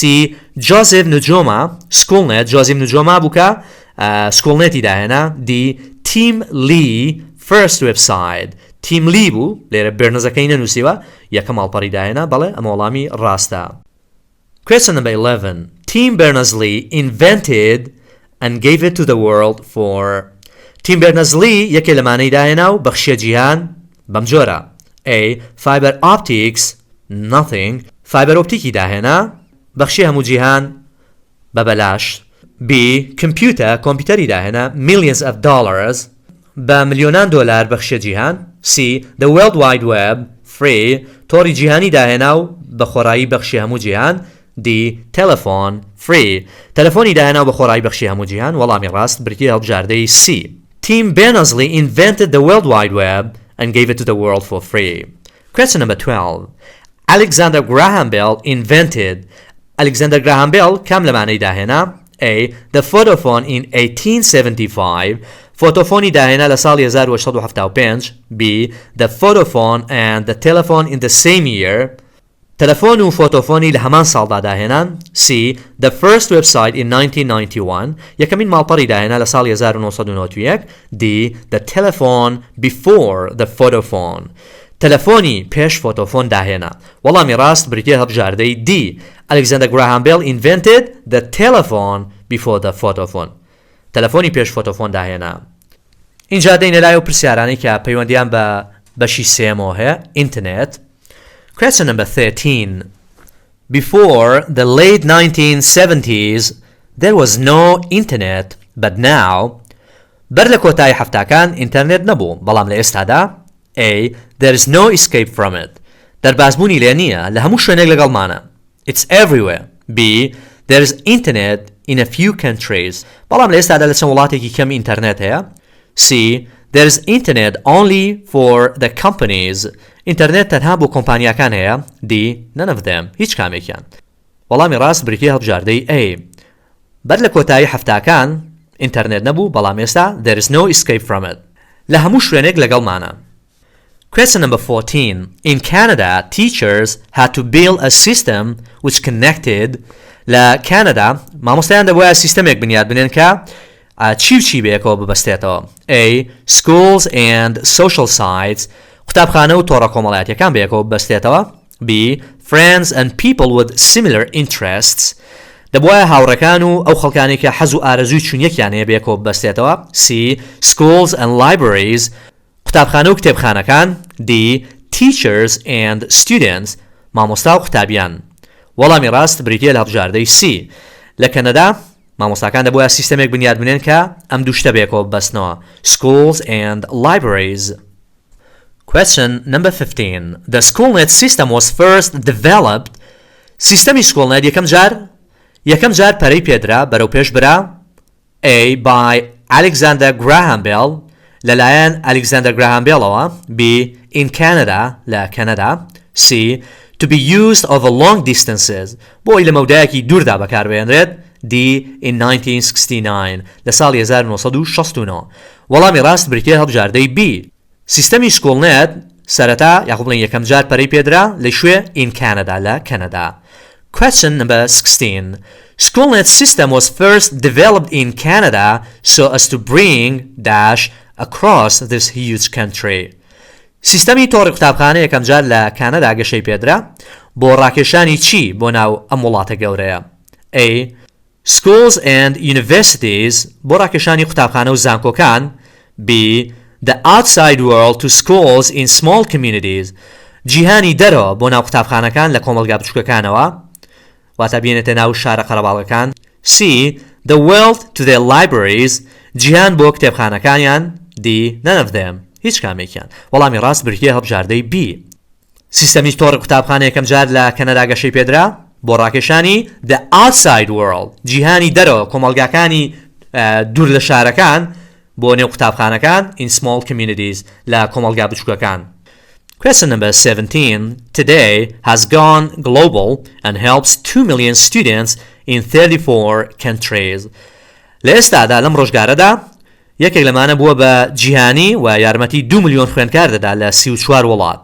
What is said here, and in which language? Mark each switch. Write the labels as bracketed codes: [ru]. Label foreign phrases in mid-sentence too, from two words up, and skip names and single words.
[ckb] Joseph Nujoma Schoolnet Joseph Nujoma بوو کە سکۆڵنێتی داهێنا. [en] D. [ckb] Tim Lee [en] First Website [ckb] Tim Lee بوو لێرە بێرنەزەکەی نەنووسیوە یەکەم ماڵپەڕی داهێنا بەڵێ ئەمە وەڵامی ڕاستە. [en] Question number 11 Tim Berners-Lee invented and gave it to the world for Tim Berners-Lee [ckb] یەکێ لەمانەی داهێنا و بەخشیە جیهان بەم جۆرە. [en] A. Fibre Optics Nothing [ckb] Fibre Opticی داهێنا بەخشی هەموو جیهان بەبەلاش. B. Computer کۆمپیوتەری داهێنا [en] millions of dollars [ckb] بە ملیۆنان دۆلار بەخشیە جیهان. [en] C. The World Wide Web Free [ckb] تۆڕی جیهانی داهێنا و بە خۆڕایی بەخشی هەموو جیهان. [en] D. Telephone Free [ckb] تەلەفۆنی داهێنا و بە خۆڕایی بەخشی هەموو جیهان وەڵامی ڕاست بریتیە هەڵبژاردەی C. [en] Tim Berners-Lee invented the World Wide Web and gave it to the world for free. Question number 12 Alexander Graham Bell invented Alexander Graham Bell [ckb] کام لەمانەی داهێنا. [en] A. The photophone in 1875 [ckb] فۆتۆفۆنی داهێنا لە ساڵی 1875. [en] B. The photophone and the telephone in the same year [ckb] تەلەفۆن و فۆتۆفۆنی لە هەمان ساڵدا داهێنان. [en] C. The first website in 1991 [ckb] یەکەمین ماڵپەڕی داهێنا لە ساڵی 1991. [en] D. The telephone before the photophone [ckb] تەلەفۆنی پێش فۆتۆفۆن داهێنا وەڵامی ڕاست بریتیە هەڵبژاردەی D. [en] Alexander Graham Bell invented the telephone before the photophone [ckb] تەلەفۆنی پێش فۆتۆفۆن داهێنا. اینجا دەینە لای و پرسیارانی کە پەیوەندیان بە بەشی سێمەوە هەیە ئینترنێت. [en] Question number 13 Before the late 1970s there was no internet but now [ckb] بەر لە کۆتایی هەفتاکان ئینتەرنێت نەبوو بەڵام لە ئێستادا. [en] A. There is no escape from it [ckb] دەربازبوونی لێ نییە لە هەموو شوێنێک لەگەڵمانە. [en] It's everywhere. B. There's internet in a few countries. [ckb] بەڵام لە ئێستادا لە چەند وڵاتێکی کەم ئینتەرنێت هەیە. [en] C. There's internet only for the companies. [ckb] ئینتەرنێت تەنها بۆ کۆمپانیاکان هەیە. [en] D. None of them. [ckb] هیچ کامێکیان. وەڵامی ڕاست بریتیە هەڵبژاردەی A. [en] بەر لە کۆتایی هەفتاکان ئینتەرنێت نەبوو بەڵام ئێستا there is no escape from it. [ckb] لە هەموو شوێنێک لەگەڵمانە. [en] Question number 14. In Canada, teachers had to build a system which connected [ckb] لە Canada مامۆستایان دەبووە سیستەمێک بنیاد بنێن کە چی بەیەکەوە ببەستێتەوە. [en] A. Schools and social sites. [ckb] قوتابخانە و تۆڕە کۆمەڵایەتیەکان بەیەکەوە ببەستێتەوە. [en] B. Friends and people with similar interests. [ckb] دەبووە هاوڕەکان و ئەو خەڵکانی کە حەز و ئارەزووی چوونیەکیان هەیە بەیەکەوە ببەستێتەوە. [en] C. Schools and libraries. [ckb] قوتابخانە و کتێبخانەکان. [en] D. Teachers and students. [ckb] مامۆستا و قوتابیان. وەڵامی ڕاست بریتیە لە هەڵبژاردەی C. لە کەنەدا مامۆستاکان دەبووە سیستەمێک بنیاد بنێن کە ئەم دوو شتە بەیەکەوە ببەستنەوە. [en] Schools and libraries. Question number 15. The SchoolNet system was first developed. [ckb] سیستەمی SchoolNet یەکەم جار پەرەی پێدرا بەرەو پێش برا. [en] A. By Alexander Graham Bell. [ckb] لەلایەن Alexander Graham Bellەوە. B. In Canada. لە کەنەدا. [en] C. To be used over long distances. [ckb] بۆی لە مەودایەکی دووردا بەکاربهێنرێت. D. In 1969. لە ساڵی 1969. وەڵامی ڕاست بریتیە هەڵبژاردەی B. سیستەمی SchoolNet سەرەتا یاخۆ بڵێن یەکەم جار پەرەی پێدرا لە شوێ in Canada لە کەنەدا. [en] Question number 16. SchoolNet system was first developed in Canada so as to bring dash across this huge country. [ckb] سیستەمی تۆڕی قوتابخانە یەکەم جار لە کانەدا گەشەی پێدرا بۆ ڕاکێشانی چی بۆ ناو ئەم وڵاتە گەورەیە. [en] A. Schools and universities. [ckb] بۆ ڕاکێشانی قوتابخانە و زانکۆکان. [en] B. The outside world to schools in small communities. [ckb] جیهانی دەرەوە بۆ ناو قوتابخانەکان لە کۆمەلگا بچووکەکانەوە واتە بێنێتە ناو شارە قەرەباڵەکان. [en] C. The world to their libraries. [ckb] جیهان بۆ کتێبخانەکانیان. [en] D. None of them. [ckb] هیچ کامێکیان. وەڵامی ڕاست بریتیە هەڵبژاردەی B. سیستەمی تۆڕی قوتابخانە یەکەم جار لە کەنەدا گەشەی پێدرا بۆ ڕاکێشانی [en] the outside world. [ckb] جیهانی دەرەوە کۆمەلگاکانی دوور لە شارەکان بۆ نێو قوتابخانەکان [en] in small communities [ckb] لە کۆمەلگا بچووکەکان. [en] Question number 17. Today has gone global and helps 2 million students in 34 countries. [ckb] لە ئێستادا لەم ڕۆژگارەدا یەکێک لەمانە بووە بە جیهانی و یارمەتی 2 ملیۆن خوێندکار دەدا لە 34 وڵات.